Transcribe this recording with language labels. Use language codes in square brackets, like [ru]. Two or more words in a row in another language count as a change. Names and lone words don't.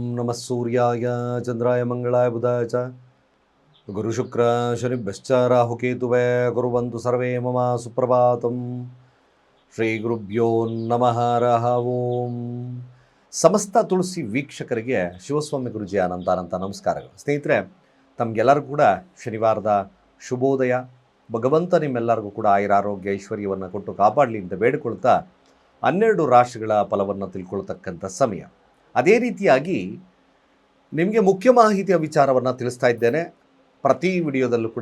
[sa] ನಮಃ ಸೂರ್ಯಾಯ ಚಂದ್ರಾಯ ಮಂಗಳಾಯ ಬುಧಾಯ ಚ ಗುರುಶುಕ್ರ ಶನಿಭ್ಯಶ್ಚ ರಾಹುಕೇತುವೇ ಕುರ್ವಂತು ಸರ್ವೇ ಮಮ ಸುಪ್ರಭಾತಂ. ಶ್ರೀ ಗುರುಭ್ಯೋ ನಮಃ ಹರಃ ಓಂ. [kn] ಸಮಸ್ತ ತುಳಸಿ ವೀಕ್ಷಕರಿಗೆ ಶಿವಸ್ವಾಮಿ ಗುರುಜಿಯ ಅನಂತ ನಮಸ್ಕಾರಗಳು. ಸ್ನೇಹಿತರೆ, ತಮಗೆಲ್ಲರಿಗೂ ಕೂಡ ಶನಿವಾರದ ಶುಭೋದಯ. ಭಗವಂತ ನಿಮ್ಮೆಲ್ಲರಿಗೂ ಕೂಡ ಆಯುರಾರೋಗ್ಯ ಐಶ್ವರ್ಯವನ್ನು ಕೊಟ್ಟು ಕಾಪಾಡಲಿ ಅಂತ ಬೇಡಿಕೊಳ್ತಾ 12 ರಾಶಿಗಳ ಫಲವನ್ನು ತಿಳ್ಕೊಳ್ತಕ್ಕಂಥ ಸಮಯ. ಅದೇ ರೀತಿಯಾಗಿ ನಿಮಗೆ ಮುಖ್ಯ ಮಾಹಿತಿಯ ವಿಚಾರವನ್ನು ತಿಳಿಸ್ತಾ ಇದ್ದೇನೆ ಪ್ರತಿ ವಿಡಿಯೋದಲ್ಲೂ ಕೂಡ.